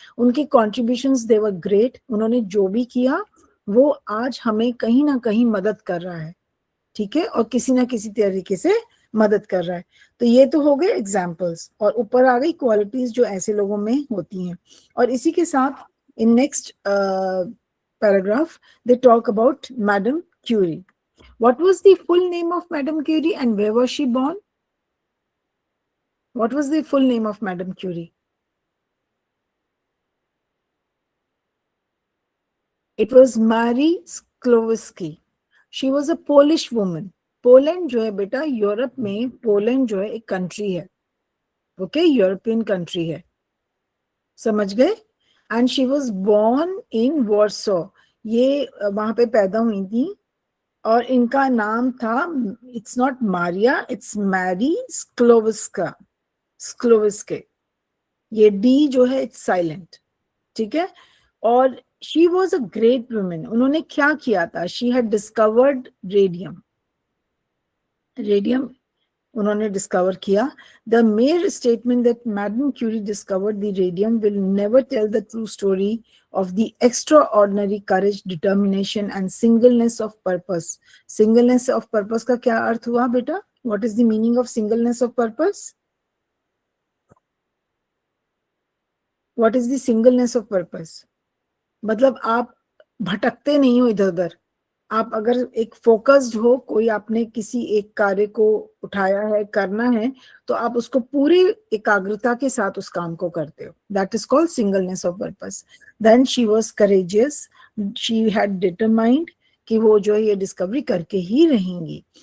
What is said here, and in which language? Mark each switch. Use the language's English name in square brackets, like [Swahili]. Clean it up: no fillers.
[Hindi] उनके contributions [English] They were great. [Hindi] उन्होंने जो भी किया वो आज हमें कहीं ना कहीं मदद कर रहा है, ठीक है, और किसी ना किसी तरीके से मदद कर रहा है. तो ये तो हो गए एग्जाम्पल्स, और ऊपर आ गई क्वालिटीज जो ऐसे लोगों में होती हैं. और इसी के साथ [English] In next paragraph they talk about madam Curie. What was the full name of Madame Curie and where was she born? What was the full name of Madame Curie? It was Marie Sklodowsky. She was a Polish woman. [Hindi] Poland जो है बेटा, Europe में Poland जो है एक country है, okay, European country है, समझ गए. [English] and she was born in Warsaw, [Hindi] ये वहां पे पैदा हुई थी, और इनका नाम था, [English] It's not Maria, it's Marie Sklodowska, Sklodowska. [Hindi] ये डी जो है [English] It's silent, ठीक है. और she was a great women. [Hindi] उन्होंने क्या किया था, [English] she had discovered radium, [Hindi] radium उन्होंने डिस्कवर किया. [English] The mere statement that madam Curie discovered the radium will never tell the true story of the extraordinary courage, determination and singleness of purpose. [Hindi] Singleness of purpose का क्या अर्थ हुआ बेटा? [English] What is the meaning of singleness of purpose? What is the singleness of purpose? [Hindi] मतलब आप भटकते नहीं हो इधर उधर, आप अगर एक फोकस्ड हो, कोई आपने किसी एक कार्य को उठाया है, करना है, तो आप उसको पूरी एकाग्रता के साथ उस काम को करते हो. [English] That is called singleness of purpose. Then she was courageous, she had determined [Hindi] कि वो जो है ये डिस्कवरी करके ही रहेंगी.